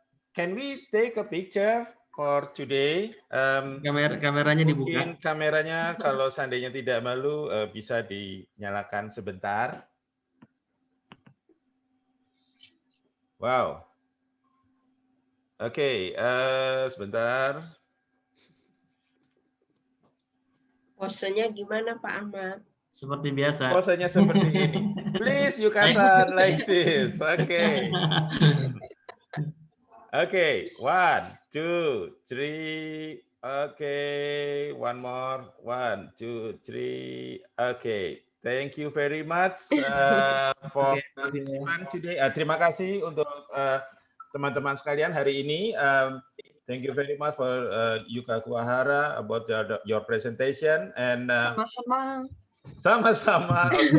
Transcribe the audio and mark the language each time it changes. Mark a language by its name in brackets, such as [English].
[English] Can we take a picture for today? [Indonesian] Kameranya dibuka. Mungkin kameranya kalau seandainya tidak malu bisa dinyalakan sebentar. Wow. Oke, sebentar. Posenya gimana Pak Ahmad? Seperti biasa. Posenya seperti ini. [English] Please Yuka-san like this. [Indonesian] Oke. Oke, 1, 2, 3. [English] Okay, one more. 1, 2, 3. Okay, thank you very much for participant today. [Indonesian] Terima kasih untuk teman-teman sekalian hari ini. [English] Thank you very much for Yuka Kuwahara about your presentation and [Indonesian] sama-sama.